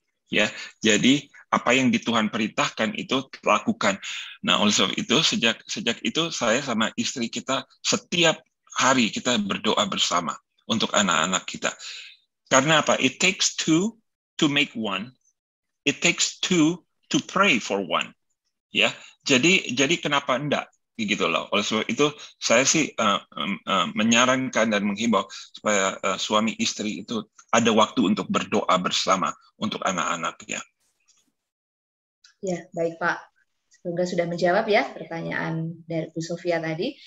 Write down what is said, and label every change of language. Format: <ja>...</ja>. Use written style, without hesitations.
<id>Ya, jadi apa yang di Tuhan perintahkan itu lakukan. Nah, oleh sebab itu sejak itu saya sama istri kita setiap hari kita berdoa bersama untuk anak-anak kita. Karena apa?</id> <en>It takes two to make one. It takes two to pray for one.</en> <id>Ya, jadi kenapa enggak? Gitu loh. Oleh sebab itu saya sih menyarankan dan menghimbau supaya suami istri itu ada waktu untuk berdoa bersama untuk anak-anaknya. Ya, baik Pak. Semoga sudah menjawab ya pertanyaan dari Bu Sofia tadi.</id>